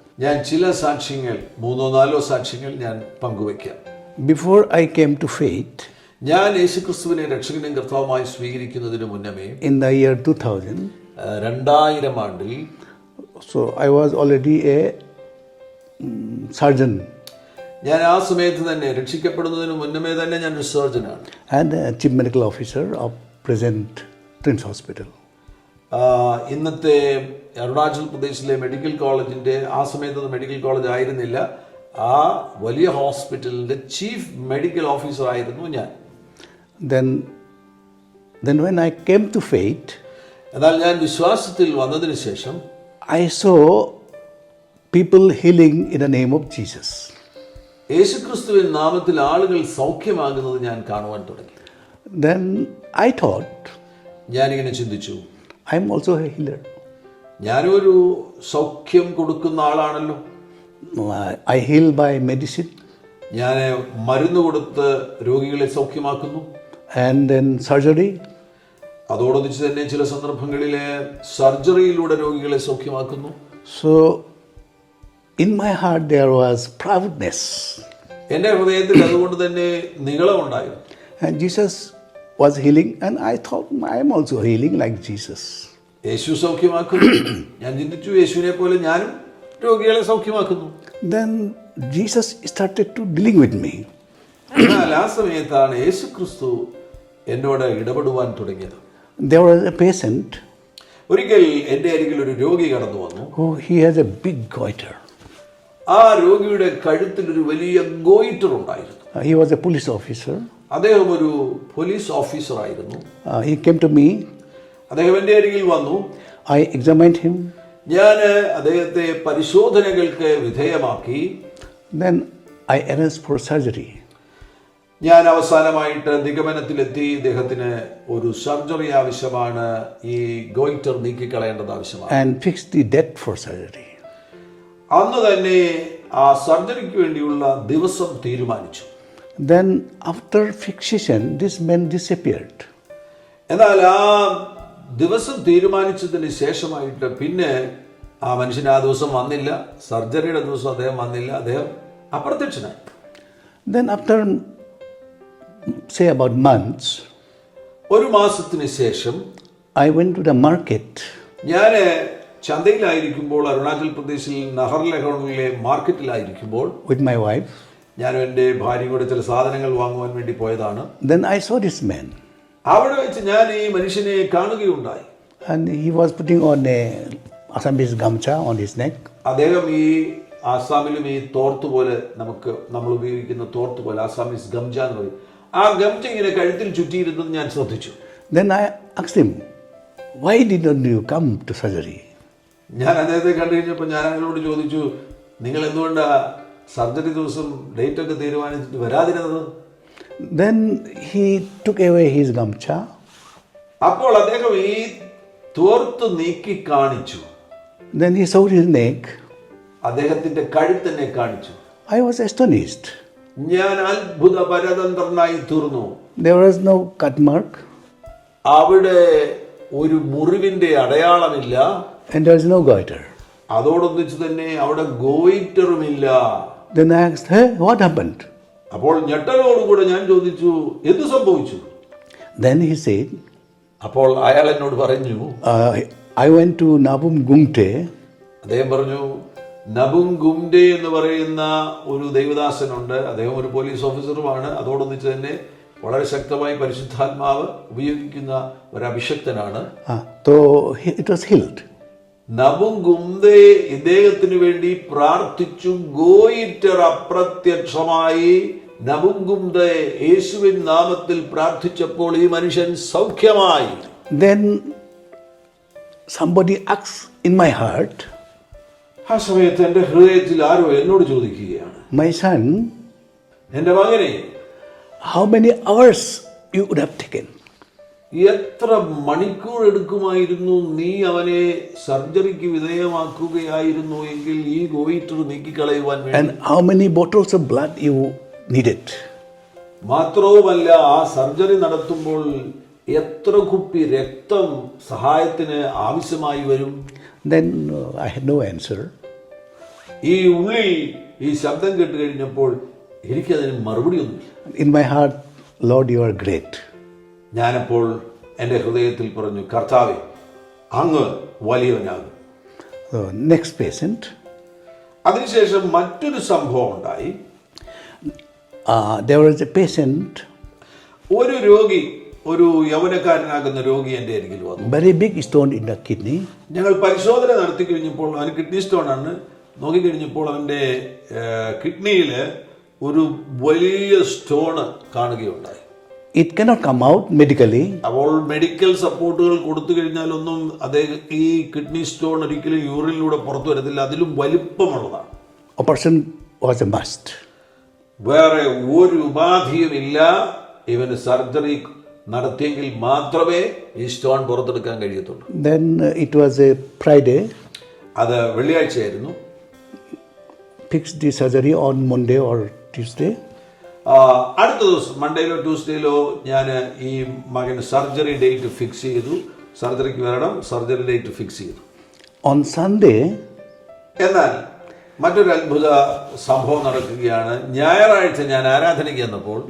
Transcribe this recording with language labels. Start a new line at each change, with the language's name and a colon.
Malayalam: ഞാൻ ചില സാക്ഷ്യങ്ങൾ 3-4 സാക്ഷ്യങ്ങൾ ഞാൻ പങ്കുവയ്ക്കാം.
English: Before I came to faith,
Malayalam: ഞാൻ യേശുക്രിസ്തുവിനെ രക്ഷകനും കർത്താവുമായി സ്വീകരിക്കുന്നതിന് മുന്നമേ
English: in the year 2000,
Malayalam: 2000 ആണ്ടിൽ
English: so I was already a surgeon
Malayalam: ഞാൻ ആ സമയത്ത് തന്നെ രക്ഷിക്കപ്പെടുന്നതിന് മുന്നമേ തന്നെ ഞാൻ ഒരു സർജനാണ്.
English: and a chief medical officer of present Twins Hospital.
Malayalam: ഇന്നത്തെ അരുണാചൽ പ്രദേശിലെ മെഡിക്കൽ കോളേജിൻ്റെ ആ സമയത്ത് മെഡിക്കൽ കോളേജ് ആയിരുന്നില്ല, ആ വലിയ ഹോസ്പിറ്റലിൻ്റെ ചീഫ് മെഡിക്കൽ ഓഫീസർ ആയിരുന്നു ഞാൻ.
English: Then when I came to faith,
Malayalam: എന്നാൽ ഞാൻ വിശ്വാസത്തിൽ വന്നതിന് ശേഷം
English: I saw people healing in the name of Jesus.
Malayalam: യേശുക്രിസ്തുവിൻ നാമത്തിൽ ആളുകൾ സൗഖ്യമാകുന്നത് ഞാൻ കാണുവാൻ തുടങ്ങി.
English: Then I thought,
Malayalam: ഞാനിങ്ങനെ ചിന്തിച്ചു,
English: I am also a healer.
Malayalam: ഞാനൊരു സൗഖ്യം കൊടുക്കുന്ന ആളാണല്ലോ.
English: I heal by medicine.
Malayalam: ഞാൻ മരുന്ന് കൊടുത്ത് രോഗികളെ സൗഖ്യമാക്കുന്നു.
English: And then surgery.
Malayalam: അതോടൊന്നിച്ച് തന്നെ ചില സന്ദർഭങ്ങളിൽ സർജറിയിലൂടെ രോഗികളെ സൗഖ്യമാക്കുന്നു.
English: So in my heart there was proudness.
Malayalam: എൻ്റെ ഹൃദയത്തിൽ അതുകൊണ്ട് തന്നെ നീളമുണ്ടായിരുന്നു.
English: And Jesus was healing and I thought I am also healing like Jesus.
Malayalam: യേശു സൗഖ്യമാക്കുന്നു. ഞാൻ ചിന്തിച്ചു, യേശുവിനെ പോലെ ഞാനും രോഗികളെ സൗഖ്യമാക്കുന്നു.
English: Then Jesus started to dealing with me.
Malayalam: എന്നാൽ ആ സമയത്താണ് യേശു ക്രിസ്തു എന്നോട് ഇടപെടുവാൻ തുടങ്ങിയത്.
English: There was a patient.
Malayalam: ഒരിക്കൽ എൻ്റെ അരികിൽ ഒരു രോഗി കടന്നു വന്നു.
English: Oh, he has a big goiter.
Malayalam: ആ രോഗിയുടെ കഴുത്തിൽ ഒരു വലിയ ഗോയിറ്റർ ഉണ്ടായിരുന്നു.
English: He was a police officer.
Malayalam: അദ്ദേഹം ഒരു പോലീസ് ഓഫീസർ ആയിരുന്നു.
English: He came to me.
Malayalam: അദ്ദേഹം എൻ്റെ അരികിൽ വന്നു.
English: I examined him.
Malayalam: ഞാൻ അദ്ദേഹത്തെ പരിശോധനകൾക്ക് വിധേയമാക്കി.
English: Then I arranged for surgery.
Malayalam: ഞാൻ അവസാനമായിട്ട് നിഗമനത്തിലെത്തി, ഇദ്ദേഹത്തിന് ഒരു സർജറി ആവശ്യമാണ്, ഈ ഗോയിറ്റർ നീക്കിക്കളയേണ്ടത് ആവശ്യമാണ്.
English: And fixed the date for surgery.
Malayalam: അന്ന് തന്നെ ആ സർജറിക്ക് വേണ്ടിയുള്ള ദിവസം തീരുമാനിച്ചു.
English: Then after fixation, this man disappeared.
Malayalam: എന്നാൽ ആ ദിവസം തീരുമാനിച്ചതിന് ശേഷമായിട്ട് പിന്നെ ആ മനുഷ്യൻ ആ ദിവസം വന്നില്ല. സർജറിയുടെ ദിവസം അദ്ദേഹം വന്നില്ല, അദ്ദേഹം അപ്രത്യക്ഷനായി.
English: Then after say about months,
Malayalam: ഒരു മാസത്തിന് ശേഷം
English: I went to the market.
Malayalam: ഞാൻ ചന്തയിലായിരിക്കുമ്പോൾ, അരുണാചൽ പ്രദേശിൽ നഹർലഗോണിലെ മാർക്കറ്റിലായിരിക്കുമ്പോൾ
English: With my wife.
Malayalam: ഞാൻ എൻ്റെ ഭാര്യയോട് ചില സാധനങ്ങൾ വാങ്ങുവാൻ വേണ്ടി പോയതാണ്.
English: Then I saw this man.
Malayalam: അവിടെ വെച്ച് ഞാൻ ഈ മനുഷ്യനെ കാണുകയുണ്ടായി.
English: And he was putting on a Assamese gamcha on his neck.
Malayalam: അദ്ദേഹം ഈ ആസാമിലും ഈ തോർത്ത് പോലെ നമ്മൾ ഉപയോഗിക്കുന്ന തോർത്ത് പോലെ ആസാമീസ് ഗംജ എന്ന് പറയും, ആ ഗംജ ഇങ്ങനെ കഴുത്തിൽ ചുറ്റിയിരുന്നത് ഞാൻ ശ്രദ്ധിച്ചു.
English: Then I asked him, why didn't you come to surgery?
Malayalam: ഞാൻ അദ്ദേഹത്തെ കണ്ടു കഴിഞ്ഞപ്പോൾ ഞാൻ അയാളോട് ചോദിച്ചു, നിങ്ങൾ എന്തുകൊണ്ടാ സർജറി ദിവസം ഡേറ്റ് ഒക്കെ തീരുമാനിച്ചിട്ട് വരാതിരുന്നത്?
English: Then he took away his gamcha.
Malayalam: അപ്പോൾ അദ്ദേഹം ഈ തോർത്ത് നീക്കി കാണിച്ചു.
English: Then he showed his neck.
Malayalam: അദ്ദേഹത്തിന്റെ കഴുത്തിനെ കാണിച്ചു.
English: I was astonished.
Malayalam: ഞാൻ അത്ഭുത പരതന്ത്രനായി തീർന്നു.
English: There was no cut mark.
Malayalam: അവിടെ ഒരു മുറിവിന്റെ അടയാളമില്ല.
English: And there is no goiter.
Malayalam: അതോടൊന്നിച്ച് തന്നെ അവിടെ ഗോയിറ്ററുമില്ല.
English: Then I asked, hey, what happened?
Malayalam: അപ്പോൾ ഞെട്ടലോടുകൂടെ ഞാൻ ചോദിച്ചു, എന്ത് സംഭവിച്ചു?
English: Then he said,
Malayalam: അപ്പോൾ അയാൾ എന്നോട് പറഞ്ഞു,
English: I went to Nabum Gungte.
Malayalam: അദ്ദേഹം പറഞ്ഞു, നബുംഗുംഡെ എന്ന് പറയുന്ന ഒരു ദൈവദാസനുണ്ട്. അദ്ദേഹം ഒരു പോലീസ് ഓഫീസറുമാണ്. അതോടൊന്നിച്ച് തന്നെ വളരെ ശക്തമായി പരിശുദ്ധാത്മാവ് ഉപയോഗിക്കുന്ന ഒരു അഭിഷക്തനാണ്.
English: So it was healed.
Malayalam: നബുംഗുംദെ ഇദ്ദേഹത്തിന് വേണ്ടി പ്രാർത്ഥിച്ചു. ഗോയിറ്റർ അപ്രത്യക്ഷമായി നബുംഗുംദെ യേശുവിൻ നാമത്തിൽ പ്രാർത്ഥിച്ചപ്പോൾ ഈ മനുഷ്യൻ സൗഖ്യമായി.
English: Then somebody asked in my heart,
Malayalam: ആ സമയത്ത് എൻ്റെ ഹൃദയത്തിൽ ആരോ എന്നോട് ചോദിക്കുകയാണ്,
English: my son,
Malayalam: എൻ്റെ മകനെ,
English: how many hours you would have taken?
Malayalam: എത്ര മണിക്കൂർ എടുക്കുമായിരുന്നു നീ അവനെ സർജറിക്ക് വിധേയമാക്കുകയായിരുന്നു എങ്കിൽ ഈ ഗോയിറ്റർ നീക്കിക്കളയുവാൻ വേണ്ടി?
English: And how many bottles of blood you needed?
Malayalam: മാത്രവുമല്ല, ആ സർജറി നടത്തുമ്പോൾ എത്ര കുപ്പി രക്തം സഹായത്തിന് ആവശ്യമായി വരും?
English: Then I had no answer.
Malayalam: ഈ ഉള്ളിൽ ഈ ശബ്ദം കേട്ട് കഴിഞ്ഞപ്പോൾ എനിക്കതിന് മറുപടി ഒന്നുമില്ല.
English: In my heart, Lord, you are great.
Malayalam: ഞാനപ്പോൾ എൻ്റെ ഹൃദയത്തിൽ പറഞ്ഞു, കർത്താവേ, അങ്ങ് വലിയവനാകും.
English: Next patient.
Malayalam: അതിനുശേഷം മറ്റൊരു സംഭവം ഉണ്ടായി.
English: There was a patient,
Malayalam: ഒരു രോഗി, ഒരു യൗവനക്കാരനാകുന്ന രോഗി എൻ്റെ അരികിൽ വന്നു.
English: very big stone in the kidney.
Malayalam: ഞങ്ങൾ പരിശോധന നടത്തി കഴിഞ്ഞപ്പോൾ അവന് കിഡ്നി സ്റ്റോണാണ്. നോക്കിക്കഴിഞ്ഞപ്പോൾ അവൻ്റെ കിഡ്നിയിൽ ഒരു വലിയ സ്റ്റോണ് കാണുകയുണ്ടായി.
English: It cannot come out medically.
Malayalam: അപ്പോൾ മെഡിക്കൽ സപ്പോർട്ടുകൾ കൊടുത്തു കഴിഞ്ഞാലൊന്നും അദ്ദേഹം ഈ കിഡ്നി സ്റ്റോൺ ഒരിക്കലും യൂറിനിലൂടെ പുറത്തു വരത്തില്ല. അതിലും വലിപ്പമുള്ളതാണ്.
English: Operation was a must.
Malayalam: വേറെ ഒരു ഉപാധിയുമില്ല. ഇവന് സർജറി നടത്തിയെങ്കിൽ മാത്രമേ ഈ സ്റ്റോൺ പുറത്തെടുക്കാൻ കഴിയത്തുള്ളൂ.
English: Then it was a Friday.
Malayalam: അത് വെള്ളിയാഴ്ചയായിരുന്നു.
English: Fixed the surgery on Monday or Tuesday.
Malayalam: അടുത്ത ദിവസം മൺഡേയിലോ ട്യൂസ്ഡേയിലോ ഞാൻ ഈ മകന് സർജറി ഡേറ്റ് ഫിക്സ് ചെയ്തു. സർജറിക്ക് വരണം, സർജറി ഡേറ്റ് ഫിക്സ് ചെയ്തു.
English: On Sunday,
Malayalam: എന്നാൽ മറ്റൊരു അത്ഭുത സംഭവം നടക്കുകയാണ്. ഞായറാഴ്ച ഞാൻ ആരാധനയ്ക്ക് ചെന്നപ്പോൾ